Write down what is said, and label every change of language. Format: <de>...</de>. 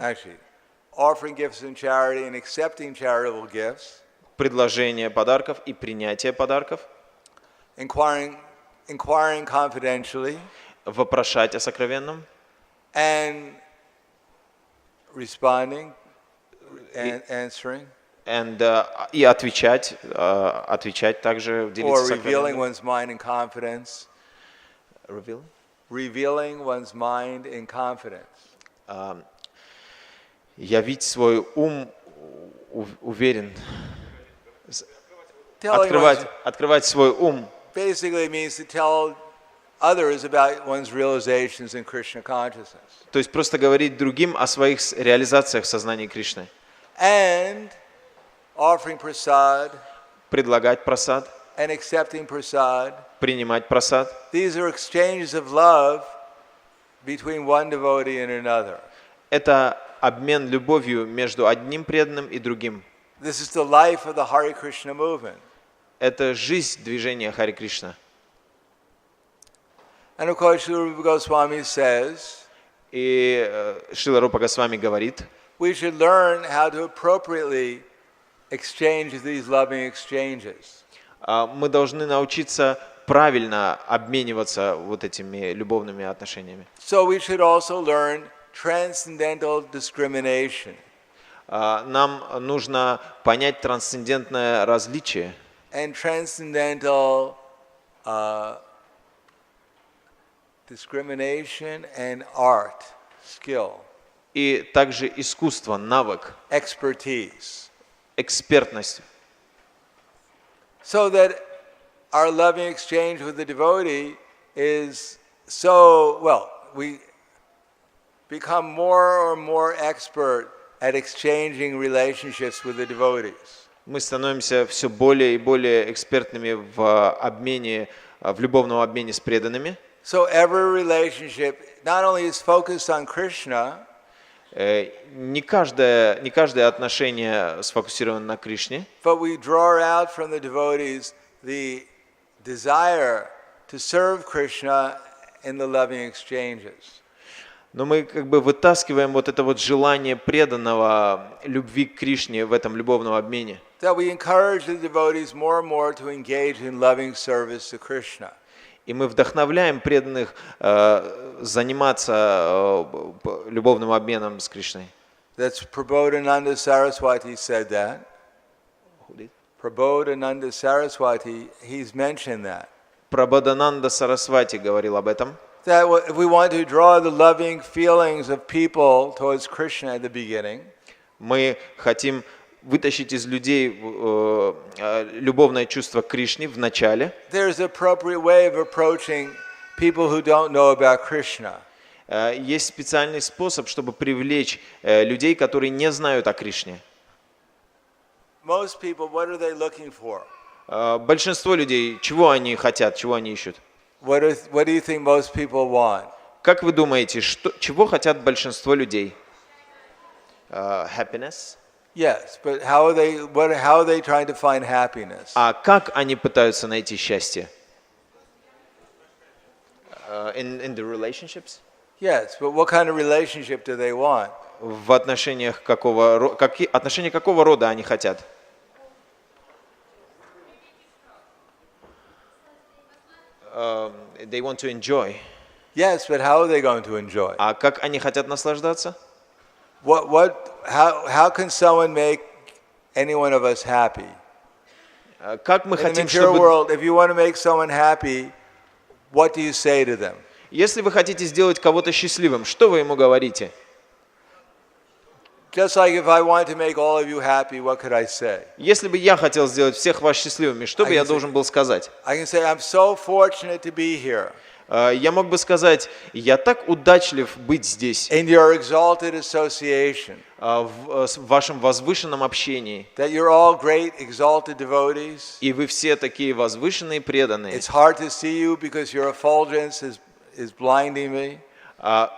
<en>actually, offering gifts in charity and accepting charitable gifts,</en> <ru>предложение подарков и принятие подарков,</ru> <en>inquiring confidentially,</en> <ru>вопрошать о сокровенном,</ru> <en>and responding and answering,</en> <ru>и отвечать также,</ru> <en>or</en> <ru>делиться</ru> <en>revealing</en> <ru>сокровенным.</ru> <en>one's mind in confidence. Revealing one's mind in confidence.</en> <ru>Явить свой ум уверен.</ru> <en>Telling</en> <ru>Открывать свой ум.</ru> <en>basically means to tell others about one's realizations in Krishna consciousness.</en> <ru>То есть просто говорить другим о своих реализациях в сознании Кришны.</ru> <en>And offering prasad</en> <ru>Предлагать прасад,</ru> <en>and accepting prasad.</en> <ru>принимать прасад.</ru> <en>These are exchanges of love between one devotee and another.</en> <ru>Это обмен любовью между одним преданным и другим.</ru> <en>This is the life of the Hare Krishna movement.</en> <ru>Это жизнь движения Харе Кришна.</ru> <en>And of course, Srila Rupa Goswami says,</en> <ru>И Шрила Рупа Госвами говорит,</ru> <en>we should learn how to appropriately exchange these loving exchanges.</en> <ru>мы должны научиться правильно обмениваться вот этими любовными отношениями.</ru> <en>So we should also learn transcendental discrimination.</en> <ru>Нам нужно понять трансцендентное различие</ru> <en>And transcendental discrimination and art, skill,</en> <ru>и также искусство, навык,</ru> <en>expertise.</en> <ru>экспертность,</ru> <en>So that our loving exchange with the devotee is so, well, we become more and more expert at exchanging relationships with the devotees.</en> <ru>мы становимся все более и более экспертными в обмене, в любовном обмене с преданными.</ru> <en>So every relationship not only is focused on Krishna,</en> <ru>Не каждое отношение сфокусировано на Кришне,</ru> <en>but we draw out from the devotees the desire to serve Krishna in the loving exchanges.</en> <ru>Но мы как бы вытаскиваем вот это вот желание преданного любви к Кришне в этом любовном обмене.</ru> <en>That we encourage the devotees more and more to engage in loving service to Krishna.</en> <ru>И мы вдохновляем преданных заниматься любовным обменом с Кришной.</ru> <en>That's Prabodhananda Saraswati said that. Who did? Prabodhananda Saraswati, he's mentioned that.</en> <ru>Прабодананда Сарасвати говорил об этом.</ru> <en>That if we want to draw the loving feelings of people towards Krishna at the beginning,</en> <ru>Мы хотим вытащить из людей любовное чувство к Кришне в начале.</ru> <en>there's an appropriate way of approaching people who don't know about Krishna.</en> <ru>Есть специальный способ, чтобы привлечь людей, которые не знают о Кришне.</ru> <en>Most people, what are they looking for?</en> <ru>Большинство людей, чего они хотят, чего они ищут?</ru> <en>What do you think most people want? Как вы думаете, чего хотят большинство людей? Happiness? Yes, but how are they trying to find happiness?</en> <ru>А как они пытаются найти счастье?</ru> <en>In the relationships? Yes, but what kind of relationship do they want?</en> <ru>В отношениях отношения какого рода они хотят?</ru> <en>They want to enjoy. Yes, but how are they going to enjoy?</en> <ru>А как они хотят наслаждаться?</ru> <en>How can someone make any one of us happy?</en> <ru>Как мы</ru> <en>In the</en> <ru>хотим,</ru> <en>material</en> <ru>чтобы...</ru> <en>world, if you want to make someone happy, what do you say to them?</en> <ru>Если вы хотите сделать кого-то счастливым, что вы ему говорите?</ru> <en>Just like if I want to make all of you happy, what could I say?</en> <ru>Если бы я хотел сделать всех вас счастливыми, что бы я должен был сказать?</ru> <en>I can say, I'm so fortunate to be here.</en> <ru>Я мог бы сказать, я так удачлив быть здесь,</ru> <en>In your exalted association,</en> <ru>в вашем возвышенном общении,</ru> <en>that you're all great exalted devotees.</en> <ru>и вы все такие возвышенные преданные.</ru> <en>It's hard to see you because your effulgence is blinding me.</en>